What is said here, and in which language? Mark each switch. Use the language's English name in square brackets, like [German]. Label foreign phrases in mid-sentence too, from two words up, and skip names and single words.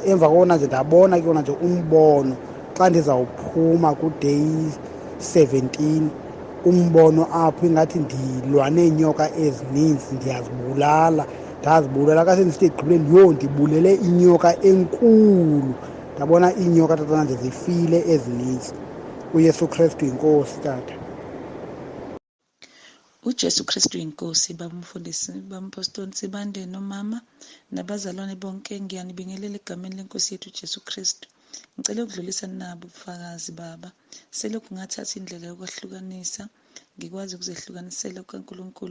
[Xhosa] Emva koko nanje ndabona ke nanje umbono xa ndizawuphuma ku-day 17, umbono apho ingathi ndilwa neenyoka ezininzi, ndiyazibulala. ndazibulela kasendisithi ekugqibeleni yho ndibulele inyoka enkulu ndabona iinyoka tatana nje zifile ezinintsi. uYesu Kristu yinkosi tata. uJesu Kristu inkosi. [Zulu] Baba umfundisi, baba umpostoli Sibande nomama nabazalwane bonke, ngiyanibingelela egameni lenkosi yethu uJesu Kristu. Ngicela ukudlulisa nabo ubufakazi baba. Selokhu ngathatha indlela yokwahlukanisa, ngikwazi ukuzehlukanisela kukaNkulunkulu.